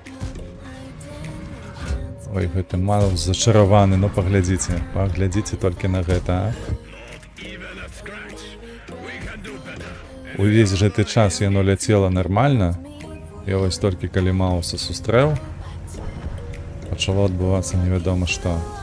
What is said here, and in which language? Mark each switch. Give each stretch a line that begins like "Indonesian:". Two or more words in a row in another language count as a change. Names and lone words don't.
Belarusian: Ой, гэты мал зачараваны, ну паглядзіце толькі на гэта, а?
English: Even a scratch. We can do better.
Belarusian: Увесь гэты час яно ляцела нармальна, і вось толькі калі Мауса сустрэў, пачало адбывацца невядома што.